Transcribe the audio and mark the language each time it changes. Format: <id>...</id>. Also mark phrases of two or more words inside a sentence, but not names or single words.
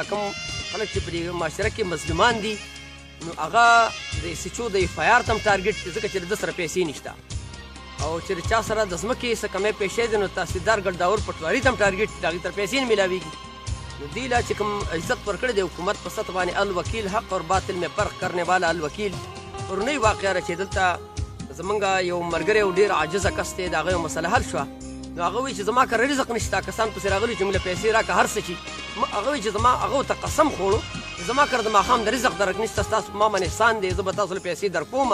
<ps>کوم خلک چې په دې معاشره کې مظلومان دي نو هغه د SHO د FIR ته هم ټارګټ دی، ځکه چې د ده سره پیسې نشته. او چې د چا سره د ځمکې څه کمی پیسې دي نو تحصیلدار ګلداور پټواري ته هم ټارګټ دی، د هغې تر پیسې نه میلاویږي. نو دې لا چې کوم عزت ورکړی دی حکومت په سطح باندې الوکیل</ps> <ur>حق اور باطل میں فرق کرنے والا</ur> <ps>الوکیل، پرونی واقعه ده چې دلته زمونږ یو ملګری یو ډېر عاجزه کس دی، د هغه یو مسله حل شوه. نو هغه وایي چې زما کره رزق نشته، کسان پسې راغلي چې موږ له پیسې راکړه هر څه شي. هغه وایي چې زما هغه ورته قسم خوړو زما کره د ماښام د رزق درک نشته، ستاسو په ما باندې احسان دی، زه به تاسو له پیسې درکوم.</ps>